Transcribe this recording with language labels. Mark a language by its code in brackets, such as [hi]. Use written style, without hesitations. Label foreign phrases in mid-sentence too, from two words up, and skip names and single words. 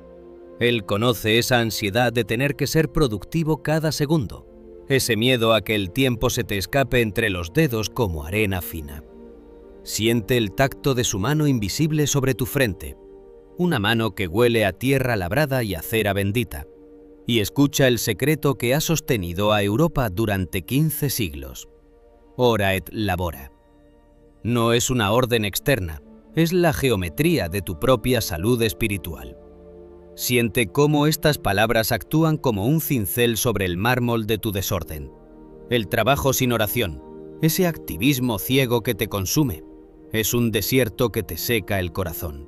[es] Él conoce esa ansiedad de tener que ser productivo cada segundo, ese miedo a que el tiempo se te escape entre los dedos como arena fina. Siente el tacto de su mano invisible sobre tu frente, una mano que huele a tierra labrada y a cera bendita, y escucha el secreto que ha sostenido a Europa durante 15 siglos. [la] Ora et labora. [es] No es una orden externa, es la geometría de tu propia salud espiritual. Siente cómo estas palabras actúan como un cincel sobre el mármol de tu desorden. El trabajo sin oración, ese activismo ciego que te consume, es un desierto que te seca el corazón.